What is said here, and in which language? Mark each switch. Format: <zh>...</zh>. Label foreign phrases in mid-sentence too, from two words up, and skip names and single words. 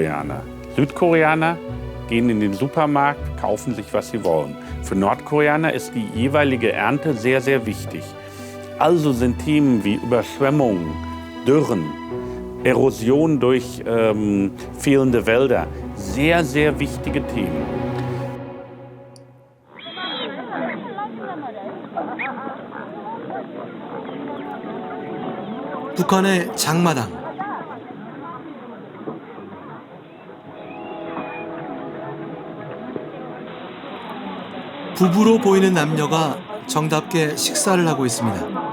<de>Südkoreaner gehen in den Supermarkt, kaufen sich, was sie wollen. Für Nordkoreaner Nordkoreaner ist die jeweilige Ernte sehr, sehr wichtig. Also sind Themen wie Überschwemmungen, Dürren, Erosion durch fehlende Wälder sehr, sehr wichtige Themen.</de> <ko>북한의 장마당. 부부로 보이는 남녀가 정답게 식사를 하고 있습니다.</ko>